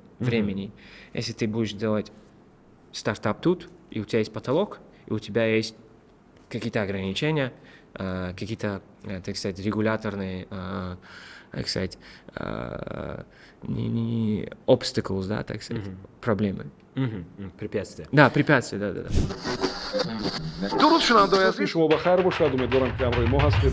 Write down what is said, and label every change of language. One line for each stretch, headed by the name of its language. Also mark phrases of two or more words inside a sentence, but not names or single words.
Russian: Если ты будешь делать стартап тут, и у тебя есть потолок, и у тебя есть какие-то ограничения, какие-то, так сказать, регуляторные, так сказать, не obstacles, да, так сказать, проблемы. Препятствия. Да, препятствия, да.
Tajik: درود شنونده‌های عزیز شما بخیر باشد امیدوارم که همراه ما هستید